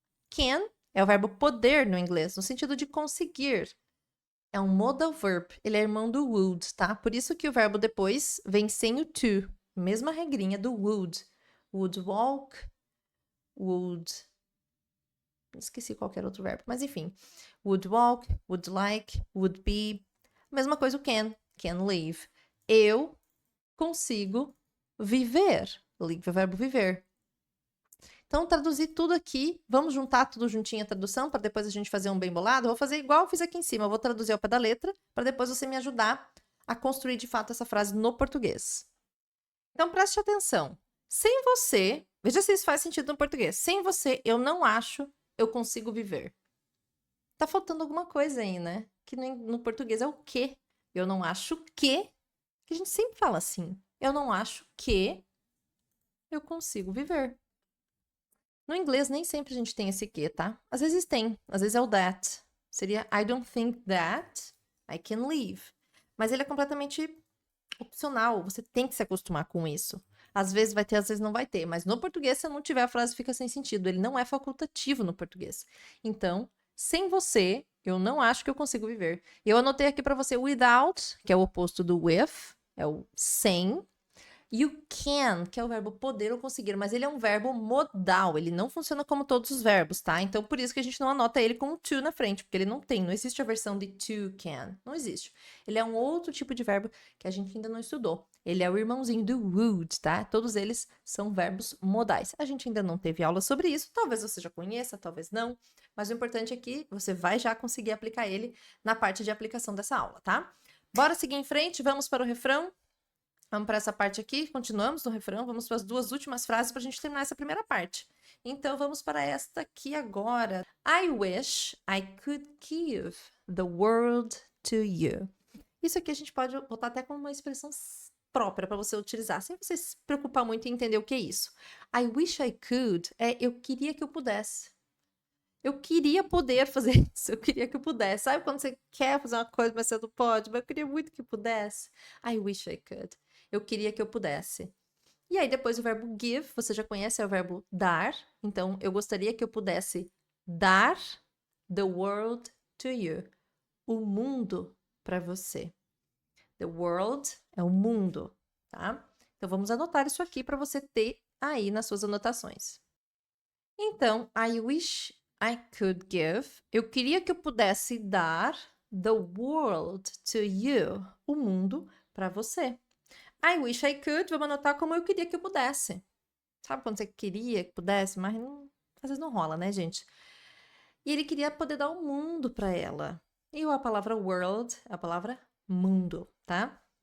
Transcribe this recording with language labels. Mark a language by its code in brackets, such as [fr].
[pt] Can é o verbo poder no inglês, no sentido de conseguir. É um modal verb. Ele é irmão do would, tá? Por isso que o verbo depois vem sem o to. Mesma regrinha do would. [en] Would walk. Would. [pt] Esqueci qualquer outro verbo, mas enfim. [en] Would walk, would like, would be. [pt] Mesma coisa o [en] can live. [pt] Eu consigo viver. Live é o verbo viver. Então, traduzir tudo aqui. Vamos juntar tudo juntinho a tradução para depois a gente fazer um bem bolado. Eu vou fazer igual eu fiz aqui em cima. Eu vou traduzir ao pé da letra para depois você me ajudar a construir de fato essa frase no português. Então, preste atenção. Sem você, veja se isso faz sentido no português. Sem você, eu não acho eu consigo viver. Tá faltando alguma coisa aí, né? Que no português é o quê? Eu não acho que a gente sempre fala assim. Eu não acho que eu consigo viver. No inglês, nem sempre a gente tem esse que, tá? Às vezes tem. Às vezes é o that. Seria [en] I don't think that I can live. [pt] Mas ele é completamente opcional. Você tem que se acostumar com isso. Às vezes vai ter, às vezes não vai ter. Mas no português, se não tiver, a frase fica sem sentido. Ele não é facultativo no português. Então, sem você, eu não acho que eu consigo viver. Eu anotei aqui para você without, que é o oposto do with, é o sem. E o can, que é o verbo poder ou conseguir, mas ele é um verbo modal, ele não funciona como todos os verbos, tá? Então, por isso que a gente não anota ele com o to na frente, porque ele não tem, não existe a versão de to can, não existe. Ele é um outro tipo de verbo que a gente ainda não estudou. Ele é o irmãozinho do would, tá? Todos eles são verbos modais. A gente ainda não teve aula sobre isso, talvez você já conheça, talvez não, mas o importante é que você vai já conseguir aplicar ele na parte de aplicação dessa aula, tá? Bora seguir em frente, vamos para o refrão. Vamos para essa parte aqui, continuamos no refrão, vamos para as duas últimas frases para a gente terminar essa primeira parte. Então, vamos para esta aqui agora. [en] I wish I could give the world to you. [pt] Isso aqui a gente pode botar até como uma expressão própria para você utilizar, sem você se preocupar muito em entender o que é isso. [en] I wish I could [pt] é eu queria que eu pudesse. Eu queria poder fazer isso, eu queria que eu pudesse. Sabe quando você quer fazer uma coisa, mas você não pode? Mas eu queria muito que eu pudesse. [en] I wish I could. [pt] Eu queria que eu pudesse. E aí, depois o verbo give, você já conhece, é o verbo dar. Então, eu gostaria que eu pudesse dar [en] the world to you. [pt] O mundo para você. The world é o mundo, tá? Então, vamos anotar isso aqui para você ter aí nas suas anotações. [en] Então, I wish I could give. [pt] Eu queria que eu pudesse dar [en] the world to you. [pt] O mundo para você. [en] I wish I could, [pt] vamos anotar como eu queria que eu pudesse. Sabe quando você queria que pudesse, mas não, às vezes não rola, né, gente? E ele queria poder dar o mundo para ela. E a palavra world é a palavra mundo, tá?